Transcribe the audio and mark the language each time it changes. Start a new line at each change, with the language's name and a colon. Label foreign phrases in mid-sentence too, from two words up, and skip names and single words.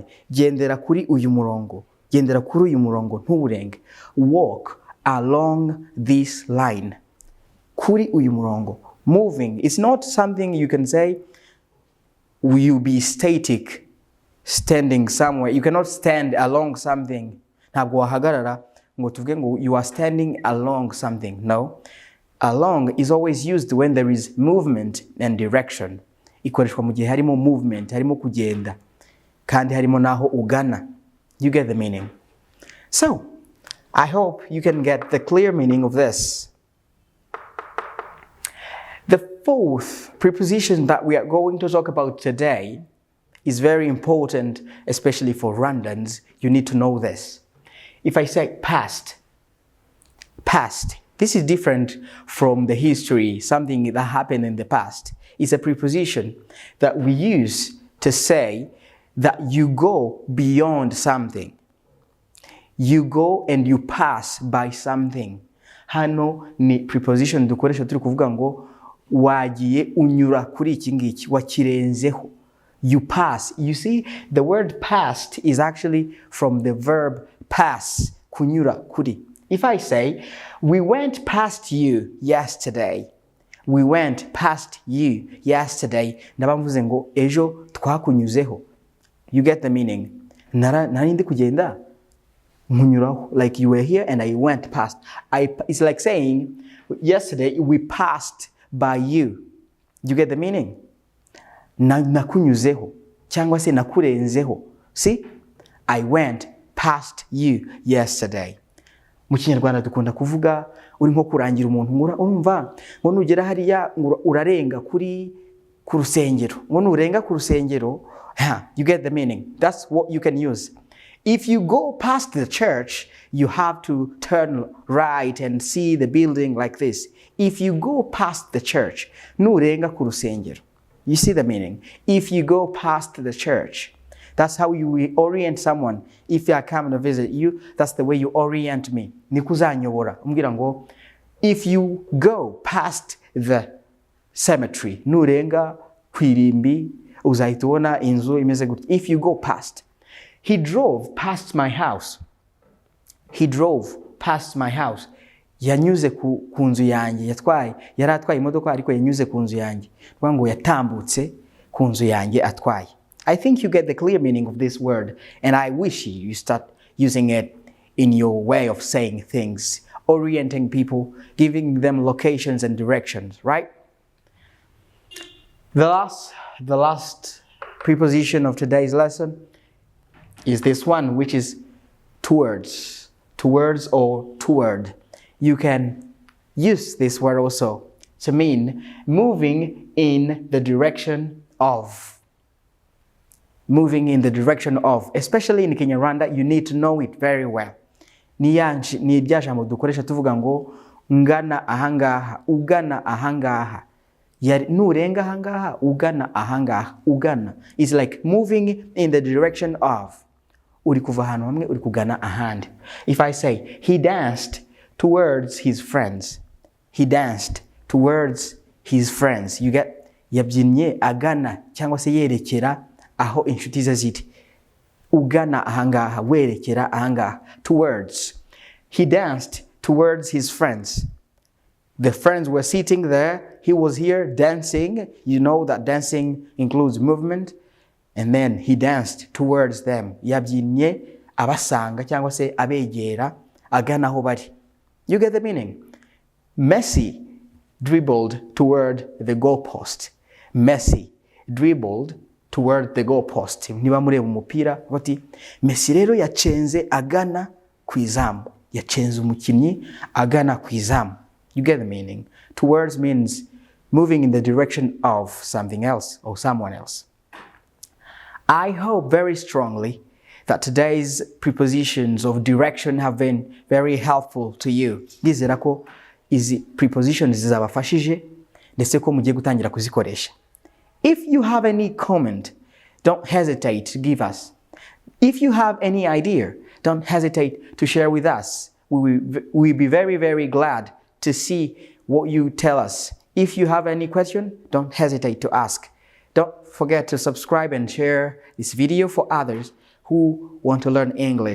Kinyarwanda: Gendera kuri uyu murongo. Gendera kuri uyu murongo ntuburenge.
English: Walk along this line.
Kinyarwanda: Kuri uyu murongo.
English: Moving. It's not something you can say, will you be static, standing somewhere. You cannot stand along something.
Kinyarwanda: Ntabwo wahagarara ngo tuvuge ngo
English: you are standing along something. No. Along is always used when there is movement and direction.
Kinyarwanda: Ikoreshwa mu gihe harimo movement, harimo kugenda, kandi harimo naho ugana.
English: You get the meaning. So, I hope you can get the clear meaning of this. The fourth preposition that we are going to talk about today is very important, especially for Rwandans. You need to know this. If I say past, past, this is different from the history, something that happened in the past. It's a preposition that we use to say that you go beyond something. You go and you pass by something.
Kinyarwanda: Hano ni preposition dukoresha turi kuvuga ngo wagiye unyura kuri iki ngiki, wakirenzeho.
English: You pass. You see, the word past is actually from the verb pass,
Kinyarwanda: kunyura kuri.
English: If I say, we went past you yesterday. We went past you yesterday.
Kinyarwanda: Ndaba mvuze ngo ejo twakunyuzeho.
English: You get the meaning.
Kinyarwanda: Nari ndi kugenda munyuraho.
English: Like you were here and I went past. It's like saying, yesterday we passed by you. You get the meaning?
Kinyarwanda: Nakunyuzeho. Cyangwa se nakurenzeho.
English: See? I went past you yesterday.
Kinyarwanda: Mu Kinyarwanda dukunda kuvuga uri nko kurangira umuntu urumva ngo nugera hariya urarenga kuri ku rusengero. Ngo nurenga ku rusengero,
English: you get the meaning. That's what you can use. If you go past the church, you have to turn right and see the building like this. If you go past the church,
Kinyarwanda: nurenga ku rusengero.
English: You see the meaning? If you go past the church, that's how you orient someone. If I come to visit you, that's the way you orient me.
Kinyarwanda: Nikuzanyobora. Umbwira ngo,
English: if you go past the cemetery,
Kinyarwanda: nurenga kwirimbi, uzahita ubona inzu imeze gutya.
English: If you go past. He drove past my house. He drove past my house. Yanyuze ku nzu yanjye, yari atwaye imodoka ariko yanyuze ku nzu yanjye. Kuvuga ngo yatambutse ku nzu yanjye atwaye. I think you get the clear meaning of this word, and I wish you start using it in your way of saying things, orienting people, giving them locations and directions, right? The last preposition of today's lesson is this one, which is towards. Towards or toward. You can use this word also to mean moving in the direction of. Moving in the direction of. Especially in Kinyarwanda, you need to know it very well.
Kinyarwanda: Ni rya jambo dukoresha tuvuga ngo ngana ahangaha, ugana ahangaha. Nurenga ahangaha, ugana ahangaha.
English: Ugana is like moving in the direction of.
Kinyarwanda: Uri kuva ahantu hamwe uri kugana ahandi.
English: If I say he danced towards his friends, he danced towards his friends, you get,
Kinyarwanda: yabyinnye agana cyangwa se yerekera aho inshuti ze ziri. Ugana ahangaha, werekera ahangaha.
English: Towards. He danced towards his friends. The friends were sitting there. He was here dancing. You know that dancing includes movement. And then he danced towards them.
Kinyarwanda: Yabyinnye abasanga cyangwa se abegera agana aho bari.
English: You get the meaning? Messi dribbled toward the goalpost. Messi dribbled toward the goalpost.
Kinyarwanda: Niba mureba umupira bati Messi rero yacenze agana ku izamu. Yacenze umukinnyi agana ku izamu.
English: You get the meaning? Towards means moving in the direction of something else or someone else. I hope very strongly that today's prepositions of direction have been very helpful to you.
Kinyarwanda: Ndizera ko izi prepositions zizabafashije ndetse ko mugiye gutangira kuzikoresha.
English: If you have any comment, don't hesitate to give us. If you have any idea, don't hesitate to share with us. We'll be very, very glad to see what you tell us. If you have any question, don't hesitate to ask. Don't forget to subscribe and share this video for others who want to learn English.